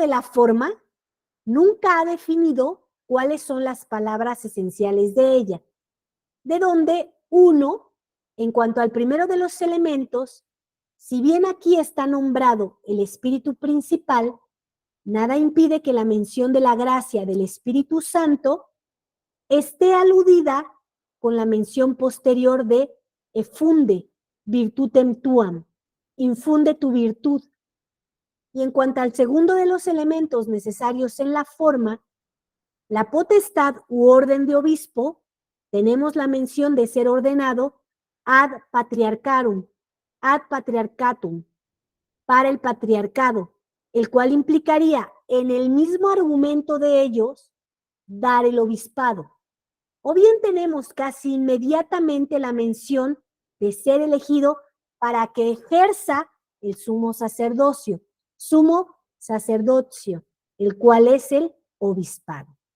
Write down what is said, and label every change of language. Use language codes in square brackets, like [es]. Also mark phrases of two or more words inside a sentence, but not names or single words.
[es] la forma, nunca ha definido cuáles son las palabras esenciales de ella, de donde uno, en cuanto al primero de los elementos, si bien aquí está nombrado el Espíritu principal, nada impide que la mención de la gracia del Espíritu Santo esté aludida con la mención posterior de [la] effunde virtutem tuam, [es] infunde tu virtud. Y en cuanto al segundo de los elementos necesarios en la forma, la potestad u orden de obispo, tenemos la mención de ser ordenado [la] ad patriarcarum, ad patriarcatum, [es] para el patriarcado, el cual implicaría en el mismo argumento de ellos dar el obispado. O bien tenemos casi inmediatamente la mención de ser elegido para que ejerza el sumo sacerdocio, el cual es el obispado.